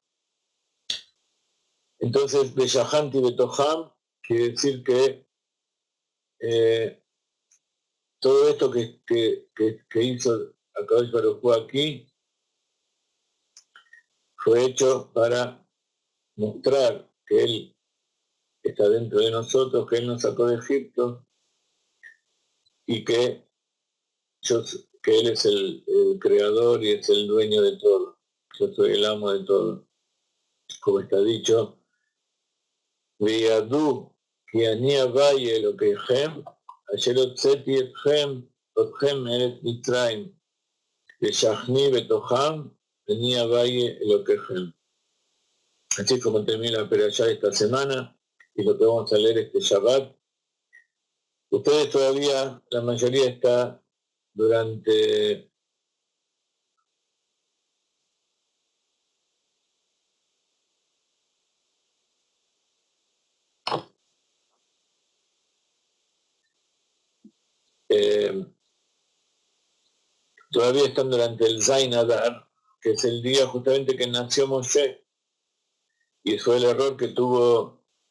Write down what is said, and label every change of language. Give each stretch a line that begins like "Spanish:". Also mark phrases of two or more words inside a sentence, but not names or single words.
Spanish: Entonces,
Hebrew: ושכנתי בתוכם
Spanish: quiere decir que todo esto que hizo
Hebrew: הקדוש ברוך הוא
Spanish: aquí fue hecho para mostrar que Él está dentro de nosotros, que Él nos sacó de Egipto y que Él es el creador y es el dueño de todo. Yo soy el amo de todo. Como está dicho,
Hebrew: וידעו כי אני ה' אלהיהם, אשר הוצאתי אתכם מארץ מצרים, לשכני בתוכם אני ה' אלהיהם.
Spanish: Así como termina la perashá esta semana y lo que vamos a leer este Shabbat. Ustedes todavía, la mayoría está durante todavía están durante el
Hebrew: ז' אדר,
Spanish: que es el día justamente que nació Moshe, y fue el error que tuvo